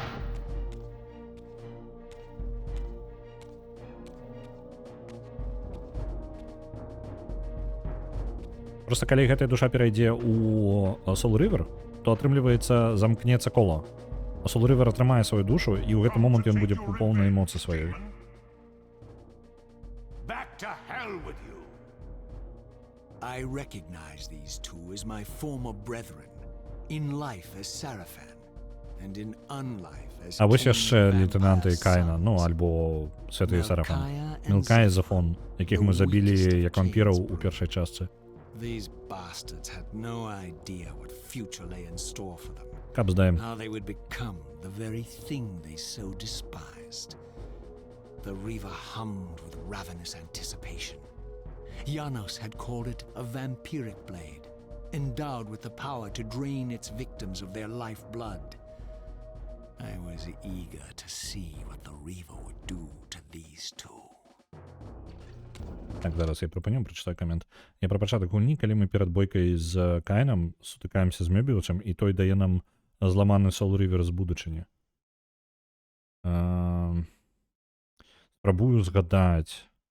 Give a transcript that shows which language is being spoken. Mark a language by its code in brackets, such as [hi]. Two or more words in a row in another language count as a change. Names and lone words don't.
[be] Просто калі гэтая душа перайдзе ў Soul-River, то атрымліваецца, замкнецца кола. А Soul-River атрымае сваю душу, і ў гэты момант ён будзе поўнай эмоцыі сваёй. [en] Back to hell with you. I recognize these two as my former brethren, in life as Sarafan, and in unlife as [be] А вось яшчэ [en] King [be] лейтенанты [en] Vampire [be] Каіна, ну, [en] Sons. [be] альбо Святый Сарафан. Мелкая Мелкая і [en] and [be] Зафон, якіх мы забілі як вампіраў у першай частцы. [en] These bastards had no idea what future lay in store for them. [be] Каб здаем. [en] How they would become the very thing they so despised. The Reaver hummed with ravenous anticipation. Janos had called it a vampiric blade, endowed with the power to drain its victims of their lifeblood. I was eager to see what the Reaver would do to these two. [be] Так, зараз я прыпыню, прачытаю камент. Я пра пачатак гульні, калі мы перад бойкай з Каінам сутыкаемся з Мёбіусам, і той дае нам зламаны Soul-River з будучыні. Спрабую згадаць.